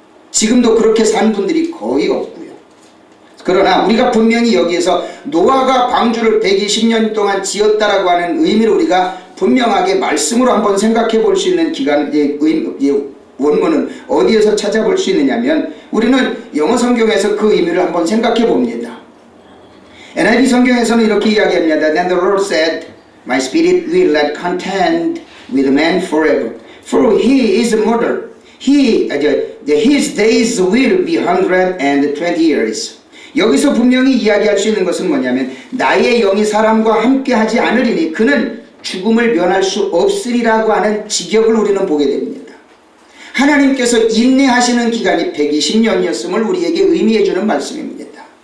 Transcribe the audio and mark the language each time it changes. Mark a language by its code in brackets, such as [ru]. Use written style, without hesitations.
[ko] 지금도 그렇게 산 분들이 거의 없고요. 그러나 우리가 분명히 여기에서 노아가 방주를 120년 동안 지었다라고 하는 의미를 우리가 분명하게 말씀으로 한번 생각해 볼 수 있는 기간, 원문은 어디에서 찾아볼 수 있느냐면 우리는 영어 성경에서 그 의미를 한번 생각해 봅니다. NIV 성경에서는 이렇게 이야기합니다. [en] Then the Lord said, My spirit will not contend with man forever, for he is a murderer. His days will be 120 years. [ko] 여기서 분명히 이야기할 수 있는 것은 뭐냐면 나의 영이 사람과 함께하지 않으리니 그는 죽음을 면할 수 없으리라고 하는 직역을 우리는 보게 됩니다. 하나님께서 인내하시는 기간이 120년이었음을 우리에게 의미해 주는 말씀입니다.